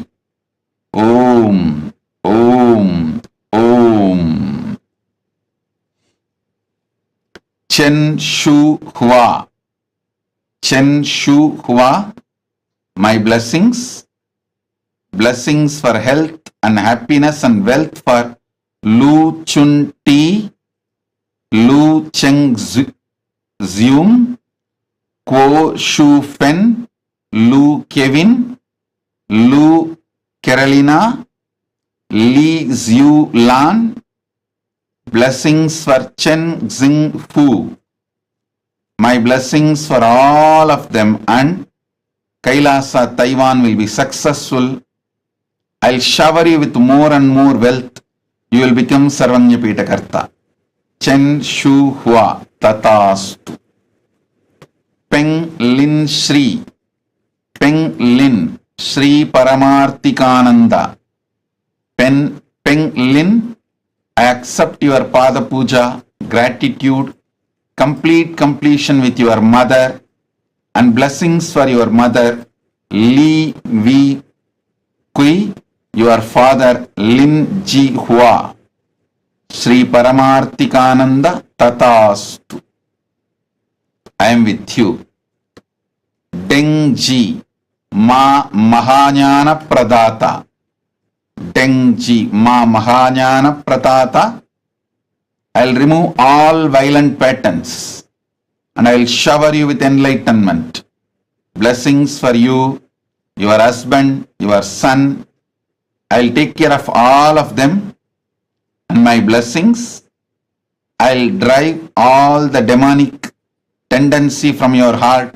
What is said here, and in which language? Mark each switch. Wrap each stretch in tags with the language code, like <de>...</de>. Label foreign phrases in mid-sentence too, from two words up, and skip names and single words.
<en>Om, Om, Om. Chen Shu Hua. Chen Shu Hua. My blessings. Blessings for health and happiness and wealth for Lu Chun Ti, Lu Cheng Zium, Kuo Shu Fen, Lu Kevin, Lu Carolina, Li Xiu Lan. Blessings for Chen Xing Fu. My blessings for all of them, and Kailasa Taiwan will be successful. I'll shower you with more and more wealth. You will become Sarvanya Pitakarta. Chen Shu Hua. Tatastu. Peng Lin Shri. Peng Lin Shri Paramarthikananda. Peng Lin, I accept your Pada Puja, gratitude, complete completion with your mother, and blessings for your mother, Li Vi Kui, your father, Lin Ji Hua. Sri Paramarthikananda Tatastu. I am with you. Deng Ji. Ma Mahajnana Pradata. Dengji Ma Mahajnana Pradata. I'll remove all violent patterns and I'll shower you with enlightenment. Blessings for you, your husband, your son. I'll take care of all of them. And my blessings, I'll drive all the demonic tendency from your heart.</en>